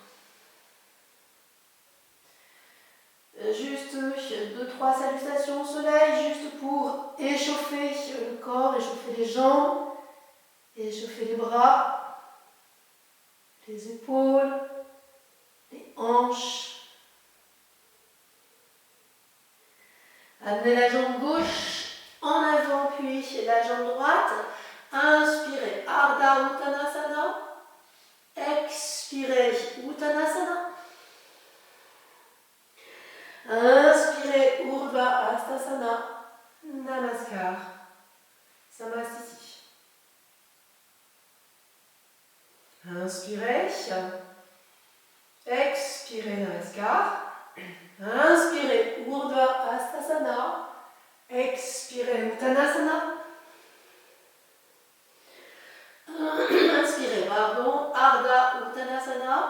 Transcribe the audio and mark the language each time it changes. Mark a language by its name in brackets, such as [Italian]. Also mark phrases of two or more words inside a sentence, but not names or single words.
[French] Juste 2-3 salutations au soleil, juste pour échauffer le corps, échauffer les jambes, échauffer les bras, les épaules, les hanches. Amenez la jambe gauche en avant, puis la jambe droite. Inspirez, Ardha Uttanasana. Expirez, Uttanasana. Inspirez, Urdhva Hastasana. Namaskar. Samastiti. Inspirez. Expirez, Namaskar. Inspirez, Urdhva Hastasana. Expirez, Uttanasana. Inspirez, Ardha Uttanasana.